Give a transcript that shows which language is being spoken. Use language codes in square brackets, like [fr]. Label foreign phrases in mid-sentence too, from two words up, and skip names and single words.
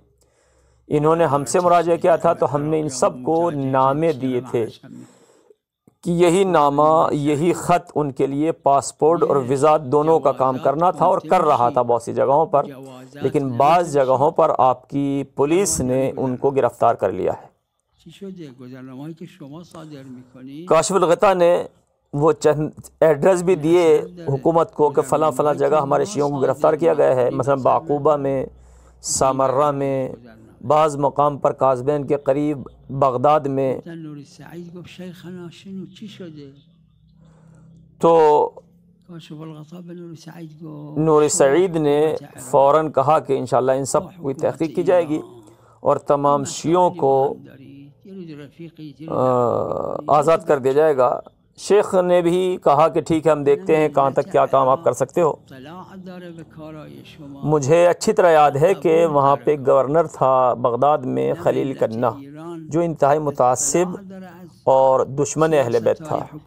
[ur] انہوں نے ہم سے مراجعہ کیا تھا تو ہم نے ان سب کو نامے دیے تھے کہ یہی نامہ، یہی خط ان کے لیے پاسپورٹ اور ویزا دونوں کا کام کرنا تھا اور کر رہا تھا بہت سی جگہوں پر، لیکن بعض جگہوں پر آپ کی پولیس نے ان کو گرفتار کر لیا ہے۔ [fa] چی شده گذرنامه‌ای که شما صادر می‌کنید [ur] کاشف الغطا نے وہ چند ایڈریس بھی دیے حکومت کو کہ فلاں فلاں جگہ ہمارے شیعوں کو گرفتار کیا گیا ہے، مثلا بعقوبہ میں، سامرہ میں، بعض مقام پر کاظمین کے قریب بغداد میں۔ [fa] نور السعید گفت [ar] شیخنا شنو [fa] چی شده؟ تو کاشف الغطا به نور السعید گفت [ur] نور سعید نے فوراً کہا کہ انشاءاللہ ان سب کی تحقیق کی جائے گی اور تمام شیعوں کو آزاد کر دیا جائے گا۔ شیخ نے بھی کہا کہ ٹھیک ہے، ہم دیکھتے ہیں کہاں تک کیا کام آپ کر سکتے ہو۔ مجھے اچھی طرح یاد ہے کہ وہاں پہ گورنر تھا بغداد میں خلیل کنہ، جو انتہائی متعصب اور دشمن اہل بیت تھا۔